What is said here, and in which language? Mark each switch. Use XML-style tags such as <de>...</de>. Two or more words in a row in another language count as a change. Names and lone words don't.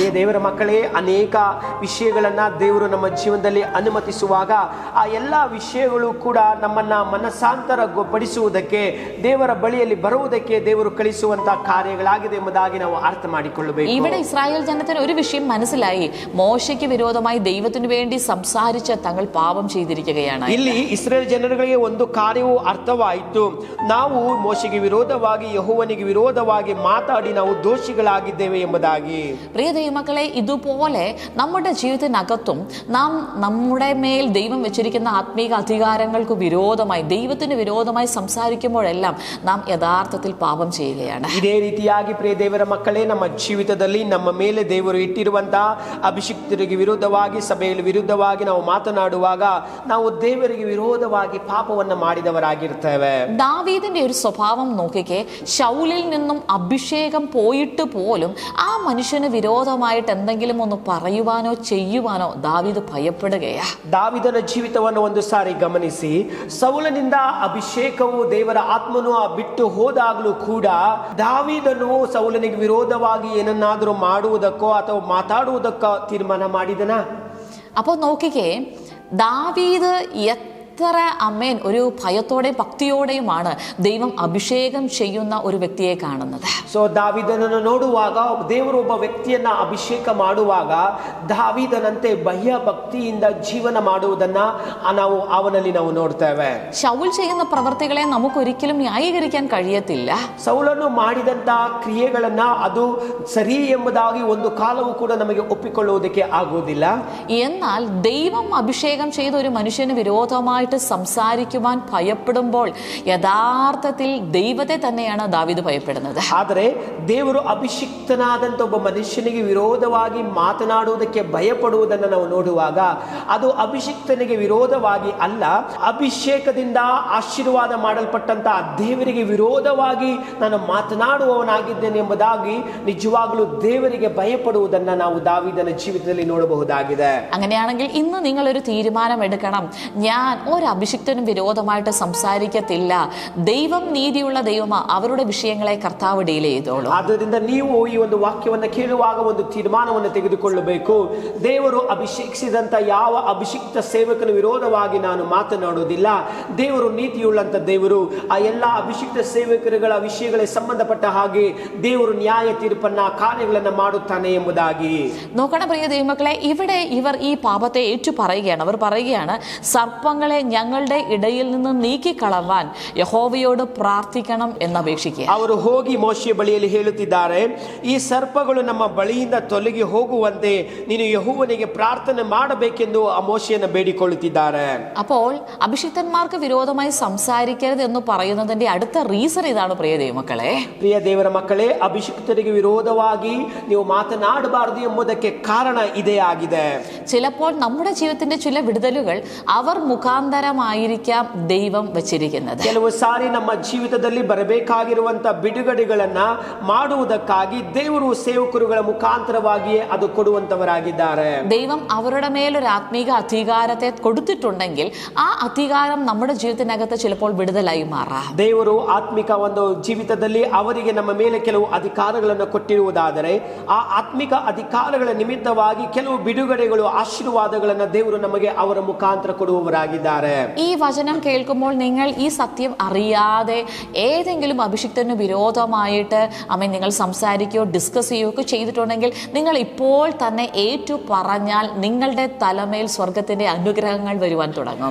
<kn>ದೇವರ ಮಕ್ಕಳೇ, ಅನೇಕ ವಿಷಯಗಳನ್ನ ದೇವರು ನಮ್ಮ ಜೀವನದಲ್ಲಿ ಅನುಮತಿಸುವಾಗ ಆ ಎಲ್ಲಾ ವಿಷಯಗಳು ಕೂಡ ನಮ್ಮನ್ನ ಮನಸ್ಸಾಂತರ ಪಡಿಸುವುದಕ್ಕೆ, ದೇವರ ಬಳಿಯಲ್ಲಿ ಬರುವುದಕ್ಕೆ ದೇವರು ಕಳಿಸುವಂತಹ ಕಾರ್ಯಗಳಾಗಿದೆ ಎಂಬುದಾಗಿ ನಾವು ಅರ್ಥ ಮಾಡಿಕೊಳ್ಳಬೇಕು.</kn> <ml>ഇവിടെ ഇസ്രായേൽ ജനത്തിന് ഒരു വിഷയം മനസ്സിലായി. മോശയ്ക്ക് വിരോധമായി ദൈവത്തിന് വേണ്ടി സംസാരിച്ച് തങ്ങൾ പാപം ചെയ്തിരിക്കുകയാണ്.</ml> <kn>ಇಲ್ಲಿ ಇಸ್ರೇಲ್ ಜನರಿಗೆ ಒಂದು ಕಾರ್ಯವು ಅರ್ಥವಾಯಿತು, ನಾವು ಮೋಶೆಗೆ ವಿರೋಧವಾಗಿ ಯೆಹೋವನಿಗೆ ವಿರೋಧವಾಗಿ ಮಾತಾಡಿ ನಾವು ದೋಷಿಗಳಾಗಿದ್ದೇವೆ ಎಂಬುದಾಗಿ.</kn> <ml>പ്രിയ ദൈവമക്കളെ, ഇതുപോലെ നമ്മുടെ ജീവിതത്തിനകത്തും നാം നമ്മുടെ മേൽ ദൈവം വെച്ചിരിക്കുന്ന ആത്മീക അധികാരങ്ങൾക്ക് വിരോധമായി, ദൈവത്തിന് വിരോധമായി സംസാരിക്കുമ്പോഴെല്ലാം നാം യഥാർത്ഥത്തിൽ പാപം ചെയ്യുകയാണ്.</ml> <kn>ಇದೇ ರೀತಿಯಾಗಿ ಪ್ರಿಯ ದೇವರ ಮಕ್ಕಳೇ, ನಮ್ಮ ಜೀವಿತದಲ್ಲಿ ನಮ್ಮ ಮೇಲೆ ದೇವರು ಇಟ್ಟಿರುವಂತಹ ಅಭಿಷಿಕ್ತರಿಗೆ ವಿರುದ್ಧವಾಗಿ, ಸಭೆಯಲ್ಲಿ ವಿರುದ್ಧವಾಗಿ ನಾವು ಮಾತನಾಡುವಾಗ ನಾವು ದೇವರಿಗೆ ವಿರೋಧವಾಗಿ ಪಾಪವನ್ನ ಮಾಡಿದವರಾಗಿರ್ತೇವೆ.</kn> <ml>ദാവീദിന്റെ ഒരു സ്വഭാവം നോക്കിക്കേ. ശൗലിൽ നിന്നും അഭിഷേകം പോയിട്ട് പോലും ആ മനുഷ്യന് വിരോധമായിട്ട് എന്തെങ്കിലും ഒന്ന് പറയുവാനോ ചെയ്യുവാനോ ദാവീദ് ഭയപ്പെടുകയാ.</ml> <kn>ದಾವಿದನ ಜೀವಿತವನ್ನು ಒಂದು ಸಾರಿ ಗಮನಿಸಿ. ಸೌಲನಿಂದ ಅಭಿಷೇಕವು, ದೇವರ ಆತ್ಮನು ಬಿಟ್ಟು ಹೋದಾಗಲೂ ಕೂಡ ದಾವಿದನು ಸೌಲನಿಗೆ ವಿರೋಧವಾಗಿ ಏನನ್ನಾದರೂ ಮಾಡುವುದಕ್ಕೋ ಅಥವಾ ಮಾತಾಡುವುದಕ್ಕೋ ತೀರ್ಮಾನ ಮಾಡಿದನ.</kn> <ml>അപ്പോൾ നോക്കിക്കേ, ദാവീദ് എത്ര അമ്മേൻ ഒരു ഭയത്തോടെയും ഭക്തിയോടെയുമാണ് ദൈവം അഭിഷേകം ചെയ്യുന്ന ഒരു വ്യക്തിയെ കാണുന്നത്.</ml> <kn>ಸೊ ದಾವಿದನನ್ನು ನೋಡುವಾಗ, ದೇವರು ಒಬ್ಬ ವ್ಯಕ್ತಿಯನ್ನ ಅಭಿಷೇಕ ಮಾಡುವಾಗ ದಾವಿದನಂತೆ ಭಯ ಭಕ್ತಿಯಿಂದ ಜೀವನ ಮಾಡುವುದನ್ನ ನಾವು ಅವನಲ್ಲಿ ನಾವು ನೋಡ್ತೇವೆ.</kn> <ml>ശൗൽ ചെയ്യുന്ന പ്രവർത്തികളെ നമുക്കൊരിക്കലും ന്യായീകരിക്കാൻ കഴിയത്തില്ല.</ml> <kn>ಸೌಲನು ಮಾಡಿದಂತಹ ಕ್ರಿಯೆಗಳನ್ನ ಅದು ಸರಿ ಎಂಬುದಾಗಿ ಒಂದು ಕಾಲವೂ ಕೂಡ ನಮಗೆ ಒಪ್ಪಿಕೊಳ್ಳುವುದಕ್ಕೆ ಆಗುವುದಿಲ್ಲ.</kn> <ml>എന്നാൽ ദൈവം അഭിഷേകം ചെയ്ത ഒരു മനുഷ്യന് വിരോധമായിട്ട് വിരോധമായിട്ട് സംസാരിക്കുവാൻ ഭയപ്പെടുമ്പോൾ യഥാർത്ഥത്തിൽ ദൈവത്തെ തന്നെയാണ് ദാവീദ് ഭയപ്പെടുന്നത്.</ml> <kn>ಆದರೆ ದೇವರು ಅಭಿಷಿಕ್ತನಾದಂತ ಒಬ್ಬ ಮನುಷ್ಯನಿಗೆ ವಿರೋಧವಾಗಿ ಮಾತನಾಡುವುದಕ್ಕೆ ಭಯಪಡುವುದನ್ನು ನಾವು ನೋಡುವಾಗ ಅದು ಅಭಿಷಿಕ್ತನಿಗೆ ವಿರೋಧವಾಗಿ ಅಲ್ಲ, ಅಭಿಷೇಕದಿಂದ ಆಶೀರ್ವಾದ ಮಾಡಲ್ಪಟ್ಟಂತ ದೇವರಿಗೆ ವಿರೋಧವಾಗಿ ನಾನು ಮಾತನಾಡುವವನಾಗಿದ್ದೇನೆ ಎಂಬುದಾಗಿ ನಿಜವಾಗಲೂ ದೇವರಿಗೆ ಭಯಪಡುವುದನ್ನು ನಾವು ದಾವೀದನ ಜೀವಿತದಲ್ಲಿ ನೋಡಬಹುದಾಗಿದೆ.</kn> <ml>അങ്ങനെയാണെങ്കിൽ ഇന്ന് നിങ്ങളൊരു തീരുമാനം എടുക്കണം. ഞാൻ ഒരു അഭിഷിക്തനും വിരോധമായിട്ട് സംസാരിക്കത്തില്ല. ദൈവം നീതിയുള്ള ദൈവമാ, അവരുടെ വിഷയങ്ങളെ കർത്താവ് ഡീൽ ചെയ്തോളൂ.</ml> <kn>ಆದ್ದರಿಂದ ನೀವು ಈ ಒಂದು ವಾಕ್ಯವನ್ನು ಕೇಳುವಾಗ ಒಂದು ತೀರ್ಮಾನವನ್ನು ತೆಗೆದುಕೊಳ್ಳಬೇಕು. ದೇವರು ಅಭಿಷೇಕಿಸಿದಂತ ಯಾವ ಅಭಿಷಿಕ್ತ ಸೇವಕನ ವಿರೋಧವಾಗಿ ನಾನು ಮಾತನಾಡುವುದಿಲ್ಲ. ದೇವರು ನೀತಿಯುಳ್ಳಂತ ದೇವರು. ಆ ಎಲ್ಲ ಅಭಿಷಿಕ್ತ ಸೇವಕರುಗಳ ವಿಷಯಗಳಿಗೆ ಸಂಬಂಧಪಟ್ಟ ಹಾಗೆ ದೇವರು ನ್ಯಾಯ ತೀರ್ಪನ್ನ ಕಾರ್ಯಗಳನ್ನು ಮಾಡುತ್ತಾನೆ ಎಂಬುದಾಗಿ.</kn> <ml>നോക്കണം പ്രിയ ദൈവമക്കളെ, ഇവിടെ ഇവർ ഈ പാപത്തെ ഏറ്റു പറയുകയാണ്. അവർ പറയുകയാണ്, സർപ്പങ്ങളെ ഞങ്ങളുടെ ഇടയിൽ നിന്ന് നീക്കിക്കളവാൻ യഹോവയോട് പ്രാർത്ഥിക്കണം എന്നപേക്ഷിക്കുക.</ml> <kn>ಅವರು ಹೋಗಿ ಮೋಶೆಯ ಬಳಿಯಲ್ಲಿ ಹೇಳುತ್ತಿದ್ದಾರೆ, ಈ ಸರ್ಪಗಳು ನಮ್ಮ ಬಳಿಯಿಂದ ತೊಲಗಿ ಹೋಗುವಂತೆ ನೀನು ಯೆಹೋವನಿಗೆ ಪ್ರಾರ್ಥನೆ ಮಾಡಬೇಕೆಂದು ಆ ಮೋಶೆಯನ್ನು ಬೇಡಿಕೊಳ್ಳುತ್ತಿದ್ದಾರೆ.</kn> <ml>അപ്പോൾ അഭിഷിക്തന്മാർക്ക് വിരോധമായി സംസാരിക്കരുത് എന്ന് പറയുന്നതിന്റെ അടുത്ത റീസൺ ഇതാണ് പ്രിയ ദൈവമക്കളെ.</ml> <kn>ಪ್ರಿಯ ದೇವರ ಮಕ್ಕಳೇ, ಅಭಿಷಿಕ್ತರಿಗೆ ವಿರೋಧವಾಗಿ ನೀವು ಮಾತನಾಡಬಾರದು ಎಂಬುದಕ್ಕೆ ಕಾರಣ ಇದೇ ಆಗಿದೆ.</kn> <ml>ചിലപ്പോൾ നമ്മുടെ ജീവിതത്തിന്റെ ചില വിടുതലുകൾ അവർ മുഖാന്തരമായിരിക്കാം ദൈവം വെച്ചിരിക്കുന്നത്.</ml> <kn>ಕೆಲವು ಸಾರಿ ನಮ್ಮ ಜೀವಿತದಲ್ಲಿ ಬರಬೇಕಾಗಿರುವಂತ ಬಿಡುಗಡೆಗಳನ್ನ ಮಾಡುವುದಕ್ಕಾಗಿ ದೇವರು ಸೇವಕರುಗಳ ಮುಖಾಂತರವಾಗಿಯೇ ಅದು ಕೊಡುವಂತವರಾಗಿದ್ದಾರೆ.</kn> <ml>ദൈവം അവരുടെ മേലൊരു ആത്മീക അധികാരത്തെ കൊടുത്തിട്ടുണ്ടെങ്കിൽ ആ അധികാരം നമ്മുടെ ജീവിതത്തിനകത്ത് ചിലപ്പോൾ വിടുതലായി മാറാം.</ml> <kn>ದೇವರು ಆತ್ಮಿಕ ಒಂದು ಜೀವಿತದಲ್ಲಿ ಅವರಿಗೆ ನಮ್ಮ ಮೇಲೆ ಕೆಲವು ಅಧಿಕಾರಗಳನ್ನು ಕೊಟ್ಟಿರುವುದಾದರೆ ಆ ಆತ್ಮಿಕ ಅಧಿಕಾರಗಳ ನಿಮಿತ್ತವಾಗಿ ಕೆಲವು ಬಿಡುಗಡೆಗಳು, ಆಶೀರ್ವಾದಗಳನ್ನು ದೇವರು ನಮಗೆ ಅವರ ಮುಖಾಂತರ ಕೊಡುವವರಾಗಿದ್ದಾರೆ.</kn> <ml>ഈ വചനം കേൾക്കുമ്പോൾ നിങ്ങൾ ഈ സത്യം അറിയാതെ ഏതെങ്കിലും അഭിഷിക്തന് വിരോധമായിട്ട് നിങ്ങൾ സംസാരിക്കുകയോ ഡിസ്കസ് ചെയ്യുകയോ ചെയ്തിട്ടുണ്ടെങ്കിൽ നിങ്ങൾ ഇപ്പോൾ തന്നെ ഏറ്റു പറഞ്ഞാൽ നിങ്ങളുടെ തലമേൽ സ്വർഗത്തിന്റെ അനുഗ്രഹങ്ങൾ വരുവാൻ തുടങ്ങും.</ml>